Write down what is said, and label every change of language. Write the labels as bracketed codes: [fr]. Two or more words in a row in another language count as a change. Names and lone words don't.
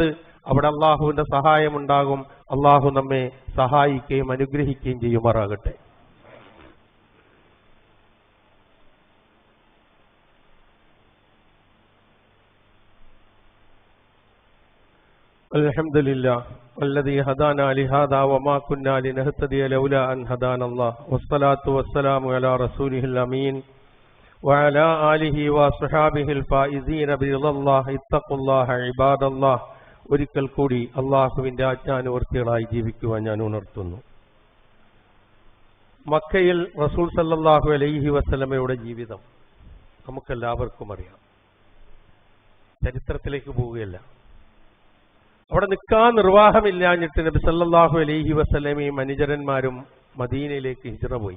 [ml] അവിടെ അള്ളാഹുവിന്റെ സഹായമുണ്ടാകും. അള്ളാഹു നമ്മെ സഹായിക്കുകയും അനുഗ്രഹിക്കുകയും ചെയ്യുമാറാകട്ടെ. [ar] അൽഹംദുലില്ലാഹ് الذي هدانا لهذا وما كنا لنهتدي لولا أن هدانا الله والصلاة والسلام على رسوله الأمين وعلى آله وصحابه الفائزين برضا الله اتقوا الله عباد الله. [ml] ഒരിക്കൽ കൂടി അള്ളാഹുവിന്റെ ആജ്ഞാനുവർത്തികളായി ജീവിക്കുവാൻ ഞാൻ ഉണർത്തുന്നു. മക്കയിൽ റസൂൽ [ar] صلى الله عليه وسلم [ml] ജീവിതം നമുക്കെല്ലാവർക്കും അറിയാം. ചരിത്രത്തിലേക്ക് പോവുകയല്ല. അവിടെ നിൽക്കാൻ നിർവാഹമില്ലാഞ്ഞിട്ട് നബി [ar] صلى الله عليه وسلم [ml] അനുചരന്മാരും മദീനയിലേക്ക് ഹിജ്റ പോയി.